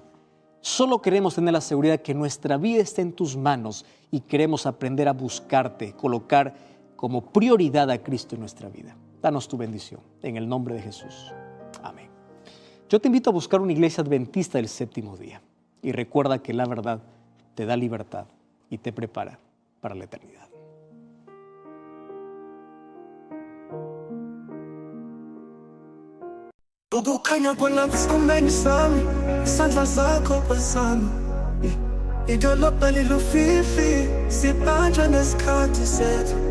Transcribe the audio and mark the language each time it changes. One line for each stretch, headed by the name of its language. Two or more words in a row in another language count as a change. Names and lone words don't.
Spanish: Solo queremos tener la seguridad que nuestra vida está en tus manos y queremos aprender a buscarte, colocar como prioridad a Cristo en nuestra vida. Danos tu bendición, en el nombre de Jesús. Amén. Yo te invito a buscar una iglesia adventista del séptimo día y recuerda que la verdad te da libertad y te prepara para la eternidad.
Zulu: Ukukhanya kwelakusikumeni sami, isandla sakho phezulu. Idolobha lilufifi, sibanjwe nesikhathi sethu.